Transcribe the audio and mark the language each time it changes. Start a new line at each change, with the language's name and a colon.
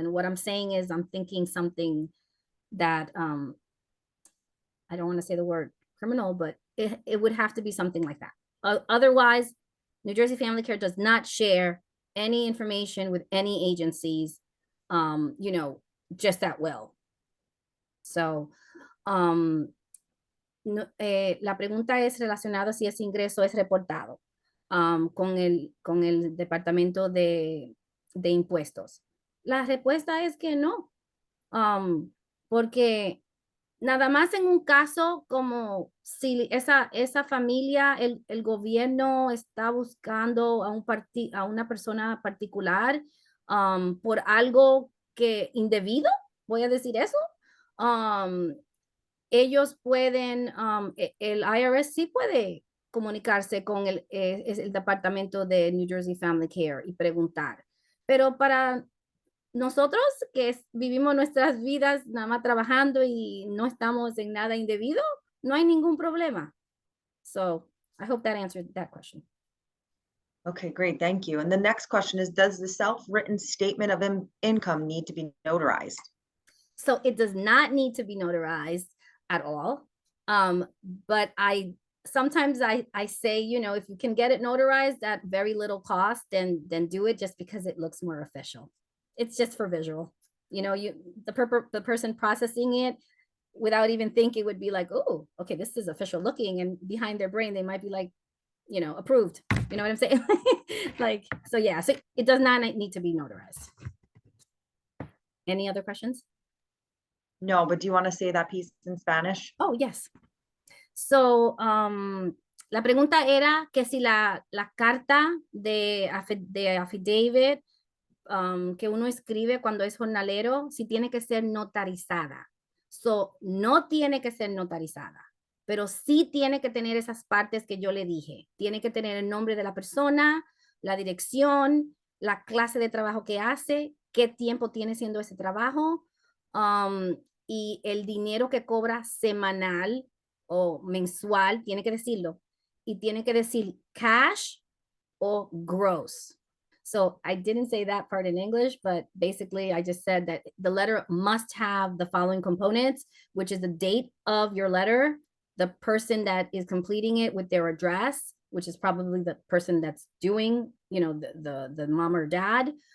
English: And what I'm saying is, I'm thinking something that I don't want to say the word criminal, but it would have to be something like that. Otherwise, New Jersey Family Care does not share any information with any agencies, you know, just at will. So, no,
Spanish: la pregunta es relacionada si ese ingreso es reportado con el Departamento de Impuestos. La respuesta es que no, porque nada más en un caso como si esa familia, el gobierno está buscando a una persona particular por algo que indebido, voy a decir eso, ellos pueden, el IRS sí puede comunicarse con el Departamento de New Jersey Family Care y preguntar. Pero para nosotros que vivimos nuestras vidas nada más trabajando y no estamos en nada indebido, no hay ningún problema.
English: So I hope that answered that question. Okay, great. Thank you. And the next question is, does the self-written statement of income need to be notarized? So it does not need to be notarized at all. But sometimes I say, you know, if you can get it notarized at very little cost, then do it, just because it looks more official. It's just for visual. You know, the person processing it without even thinking would be like, oh, okay, this is official looking. And behind their brain, they might be like, you know, approved. You know what I'm saying? Like, so yeah, so it does not need to be notarized. Any other questions? No, but do you want to say that piece in Spanish? Oh, yes.
Spanish: So, la pregunta era que si la carta de affidavit que uno escribe cuando es jornalero, si tiene que ser notarizada. So, no tiene que ser notarizada, pero sí tiene que tener esas partes que yo le dije. Tiene que tener el nombre de la persona, la dirección, la clase de trabajo que hace, qué tiempo tiene haciendo ese trabajo, y el dinero que cobra semanal o mensual, tiene que decirlo. Y tiene que decir cash o gross.
English: So I didn't say that part in English, but basically I just said that the letter must have the following components, which is the date of your letter, the person that is completing it with their address, which is probably the person that's doing, you know, the mom or dad.